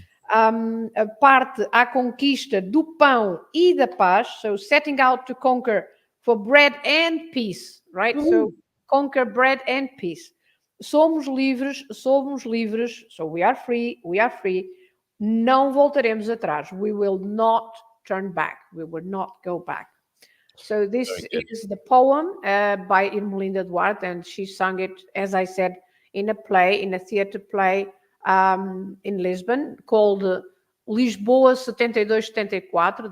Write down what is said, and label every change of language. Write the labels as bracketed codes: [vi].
[pt] A parte à conquista do pão e da paz, [en] so setting out to conquer for bread and peace, right? So conquer bread and peace. [pt] Somos livres, [en] so we are free, [pt] não voltaremos atrás. [en] We will not turn back, we will not go back. So this is the poem by Irmelinda Duarte, and she sung it, as I said, in a theatre play in Lisbon called Lisboa 72-74.